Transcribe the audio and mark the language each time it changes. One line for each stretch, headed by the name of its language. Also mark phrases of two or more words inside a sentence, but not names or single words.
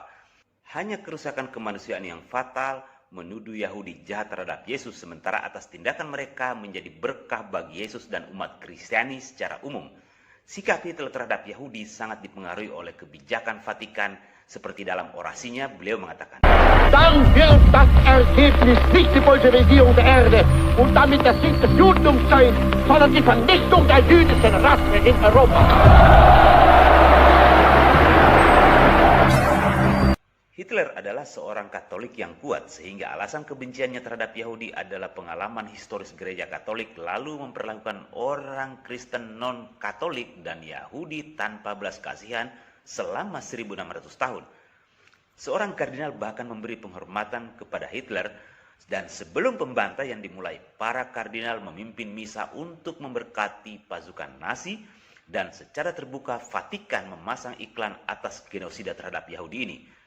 Indonesian: Hanya kerusakan kemanusiaan yang fatal menuduh Yahudi jahat terhadap Yesus, sementara atas tindakan mereka menjadi berkah bagi Yesus dan umat Kristiani secara umum. Sikap Hitler terhadap Yahudi sangat dipengaruhi oleh kebijakan Vatikan, seperti dalam orasinya beliau mengatakan,
German: Dann wird das Ergebnis nicht die Bolschewisierung der Erde und damit der Sieg des Judentums sein, sondern die Vernichtung der jüdischen Rasse in Europa.
Indonesian: Hitler adalah seorang Katolik yang kuat, sehingga alasan kebenciannya terhadap Yahudi adalah pengalaman historis gereja Katolik lalu memperlakukan orang Kristen non-Katolik dan Yahudi tanpa belas kasihan selama 1600 tahun. Seorang kardinal bahkan memberi penghormatan kepada Hitler, dan sebelum pembantaian dimulai, para kardinal memimpin misa untuk memberkati pasukan Nazi, dan secara terbuka Vatikan memasang iklan atas genosida terhadap Yahudi ini.